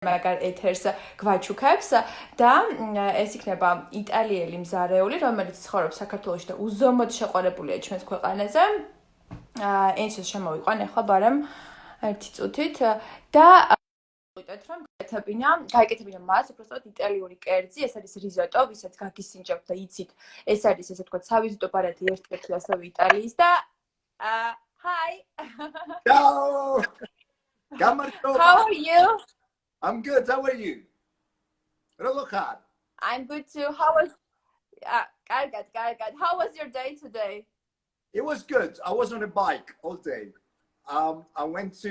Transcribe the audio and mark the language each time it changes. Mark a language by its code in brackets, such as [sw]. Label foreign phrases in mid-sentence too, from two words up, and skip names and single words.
[ka] მაგარ ეთერს გვაჩუქებს და ეს იქნება იტალიელი მზარეული, რომელიც ცხოვრობს საქართველოში და უზომოდ შეყვარებულია ჩვენს ქვეყანაზე. ენცოს შემოვიყვან ახლა ბარემ ერთი წუთით და ვიტყვით რომ გაიკეთებინა მას უბრალოდ იტალიური კერძი, ეს არის რიზოტო, ვისაც გაგისინჯებთ და იცით, ეს არის ესე ვთქვათ სავიზიტო ბარათი ერთ-ერთი ასევე იტალიის და hi. [en] Ciao. How are you? I'm good. How are you? Rolokhar. I'm good too. How was How was your day today? It was good. I was on a bike all day. I went to.